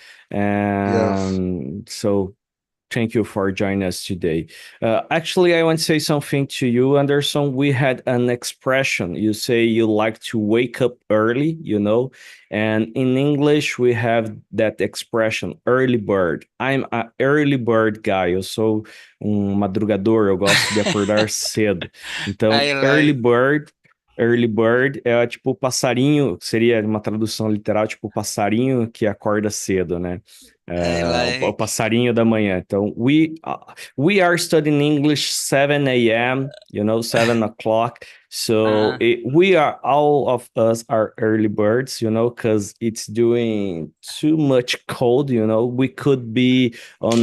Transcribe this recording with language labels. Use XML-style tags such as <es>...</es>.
<en>and so thank you for joining us today. Actually, I want to say something to you, Anderson. We had an expression. You say you like to wake up early, and in English, we have that expression, early bird. I'm an early bird guy.</en> <pt>Eu sou madrugador, eu gosto de acordar cedo. Então,</pt> <en>I like,</en> <pt>Early bird é tipo passarinho, seria uma tradução literal, tipo passarinho que acorda cedo, né?</pt> <en>I O like,</en> <pt>passarinho da manhã.</pt> <en>Então, we are studying English 7 a.m., 7 o'clock. So uh, we are, all of us are early birds, because it's doing too much cold, we could be on</en>